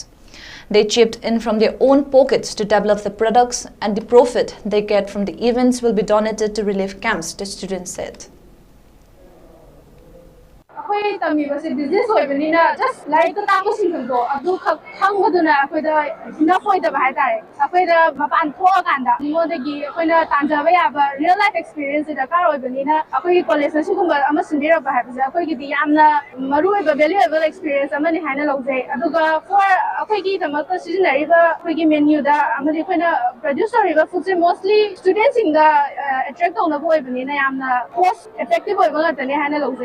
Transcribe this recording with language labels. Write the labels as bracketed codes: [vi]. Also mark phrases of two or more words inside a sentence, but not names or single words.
[en] They chipped in from their own pockets to develop the products, and the profit they get from the events will be donated to relief camps, the student said. [mni] ꯑꯩꯈꯣꯏ ꯇꯝꯃꯤꯕꯁꯦ ꯕꯤꯖꯤꯅꯦꯁ ꯑꯣꯏꯕꯅꯤꯅ ꯖꯁ ꯂꯥꯏꯔꯤꯛꯇ ꯇꯥꯛꯄꯁꯤꯡꯗꯣ ꯑꯗꯨ ꯈꯛ ꯈꯪꯕꯗꯨꯅ ꯑꯩꯈꯣꯏꯗ ꯏꯅꯐ ꯑꯣꯏꯗꯕ ꯍꯥꯏꯇꯥꯔꯦ ꯑꯩꯈꯣꯏꯗ ꯃꯄꯥꯟ ꯊꯣꯛꯑꯀꯥꯟꯗ ꯃꯤꯉꯣꯟꯗꯒꯤ ꯑꯩꯈꯣꯏꯅ ꯇꯥꯟꯖꯕ ꯌꯥꯕ [en] real life experience [mni] ꯗꯔꯀꯥꯔ ꯑꯣꯏꯕꯅꯤꯅ ꯑꯩꯈꯣꯏꯒꯤ ꯀꯣꯂꯦꯖꯇ ꯁꯤꯒꯨꯝꯕ ꯑꯃ ꯁꯤꯟꯕꯤꯔꯛꯄ ꯍꯥꯏꯕꯁꯦ ꯑꯩꯈꯣꯏꯒꯤꯗꯤ ꯌꯥꯝꯅ ꯃꯔꯨꯑꯣꯏꯕ [en] valuable experience [mni] ꯑꯃꯅꯤ ꯍꯥꯏꯅ ꯂꯧꯖꯩ ꯑꯗꯨꯒ ꯐꯣꯔ ꯑꯩꯈꯣꯏꯒꯤꯗꯃꯛꯇ ꯁꯤꯖꯤꯟꯅꯔꯤꯕ ꯑꯩꯈꯣꯏꯒꯤ ꯃꯦꯅ꯭ꯌꯨꯗ ꯑꯃꯗꯤ ꯑꯩꯈꯣꯏꯅ ꯄ꯭ꯔꯗ꯭ꯌꯨꯁ ꯇꯧꯔꯤꯕ ꯐꯨꯗꯁꯦ ꯃꯣꯁꯂꯤ ꯁ꯭ꯇꯨꯗꯦꯟꯠꯁꯤꯡꯗ ꯑꯦꯇ꯭ꯔꯦꯛ ꯇꯧꯅꯕ ꯑꯣꯏꯕꯅꯤꯅ ꯌꯥꯝꯅ [en] cost effective [mni] ꯑꯣꯏꯕ ꯉꯥꯛꯇꯅꯦ ꯍꯥꯏꯅ ꯂꯧꯖꯩ